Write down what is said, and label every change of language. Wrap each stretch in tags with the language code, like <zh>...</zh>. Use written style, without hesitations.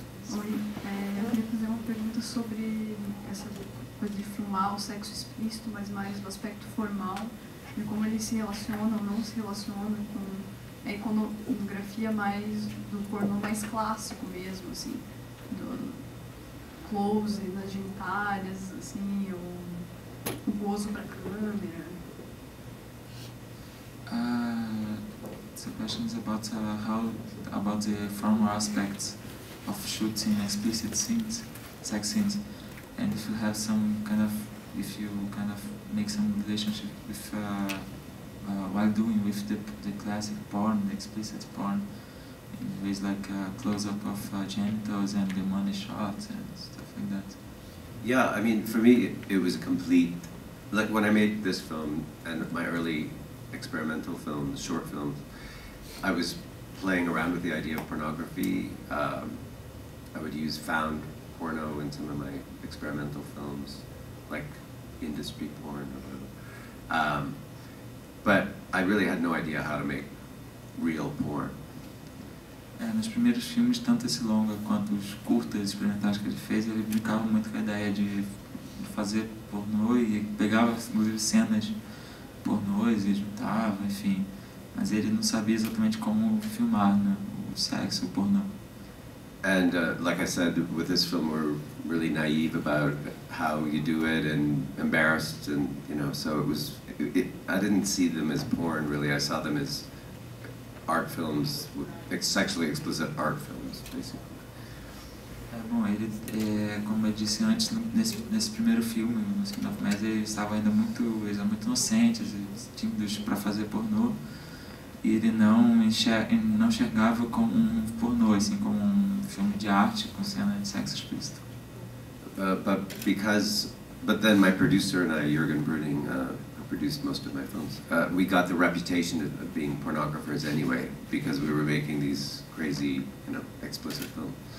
<pt>Oi, eu queria fazer uma pergunta sobre essa coisa de filmar o sexo explícito, mas mais do aspecto formal, e como ele se relaciona ou não se relaciona com a iconografia mais do pornô mais clássico mesmo, assim, do close nas genitálias, assim, o gozo para a câmera.</pt> <en>The question is about about the formal aspects of shooting explicit scenes, sex scenes, and if you have if you make some relationship with while doing with the classic porn, the explicit porn, in ways like close-up of genitals and the money shots and stuff like that. Yeah, I mean, for me, it was a complete, like when I made this film and my early experimental films, short films, I was playing around with the idea of pornography. I would use found porno in some of my experimental films, like industry porn or whatever. But I really had no idea how to make real porn.</en> <pt>Nos primeiros filmes, tanto esse longa quanto os curtas experimentais que ele fez, ele brincava muito com a ideia de fazer pornô e pegava, inclusive, cenas pornôs e juntava, enfim. Mas ele não sabia exatamente como filmar, né, o sexo, o pornô.</pt> <en>And like I said, with this film, we're really naive about how you do it and embarrassed, and you know, so I didn't see them as porn really. I saw them as art films, sexually explicit art films, basically.</en> <pt>Bom, ele, como eu disse antes, nesse primeiro filme, no Skin of Mess, eles estavam ainda muito inocentes, tímidos para fazer pornô, e ele não enxergava como um pornô, assim, como um filme de arte com cena de sexo explícito.</pt> <en>But then my producer and I, Jürgen Brüning, produced most of my films. We got the reputation of being pornographers anyway, because we were making these crazy, you know, explicit films.</en>